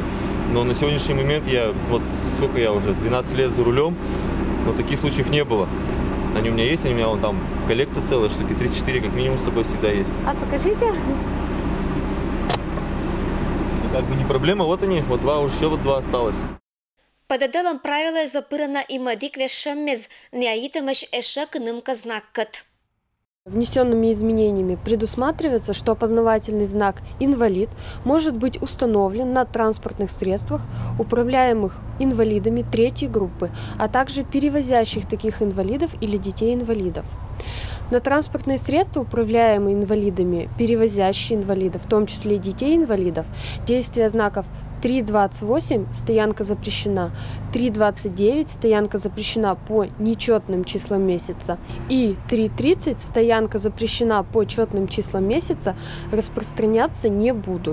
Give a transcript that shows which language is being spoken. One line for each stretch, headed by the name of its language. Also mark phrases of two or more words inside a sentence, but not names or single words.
Russian: Но на сегодняшний момент сколько я уже, 12 лет за рулем, но таких случаев не было. Они у меня есть, они у меня вон там коллекция целая, штуки 3-4 как минимум с собой всегда есть. А покажите. Как бы не проблема, вот они, вот два, уже еще вот два осталось. Под отделом правила запырана и мадик вешеммез, неаитамаш эшек нымка знаккат. Внесенными изменениями предусматривается, что опознавательный знак «инвалид» может быть установлен на транспортных средствах, управляемых инвалидами третьей группы, а также перевозящих таких инвалидов или детей-инвалидов. На транспортные средства, управляемые инвалидами, перевозящие инвалидов, в том числе и детей-инвалидов, действие знаков 3.28 стоянка запрещена, 3.29 стоянка запрещена по нечетным числам месяца и 3.30 стоянка запрещена по четным числам месяца распространяться не будут.